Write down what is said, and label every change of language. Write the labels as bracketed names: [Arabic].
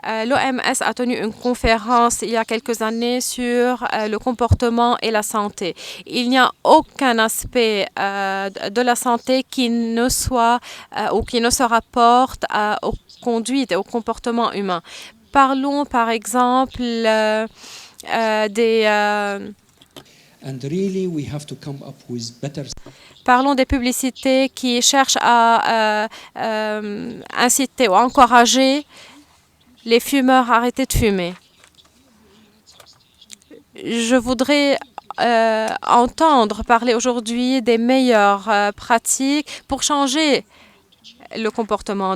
[French] L'OMS a tenu une conférence il y a quelques années sur le comportement et la santé. Il n'y a aucun aspect de la santé qui ne soit ou qui ne se rapporte aux conduites et au comportement humain. Parlons par exemple [English] and really we have to come up with better. [French] Parlons des publicités qui cherchent à inciter ou encourager les fumeurs à arrêter de fumer. Je voudrais entendre parler aujourd'hui des meilleures pratiques pour changer le comportement.